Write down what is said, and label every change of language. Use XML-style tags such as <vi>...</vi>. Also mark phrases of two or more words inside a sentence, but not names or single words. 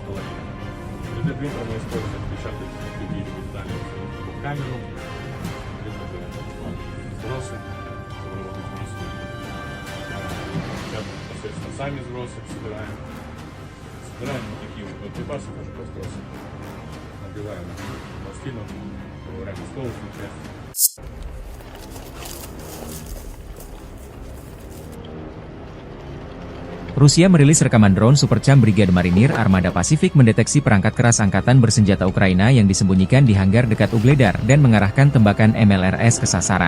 <ru>Для принтера мы используем печатать какие-нибудь данные в камеру, либо же сбросы, чтобы работать вместе. Сейчас непосредственно сами сбросы собираем. Собираем вот такие вот боеприпасы, тоже просто набиваем пластину, проверяем осколочную часть.</ru> <id>Rusia merilis rekaman drone Supercam Brigade Marinir Armada Pasifik mendeteksi perangkat keras Angkatan Bersenjata Ukraina yang disembunyikan di hanggar dekat Ugledar dan mengarahkan tembakan MLRS ke sasaran.</id>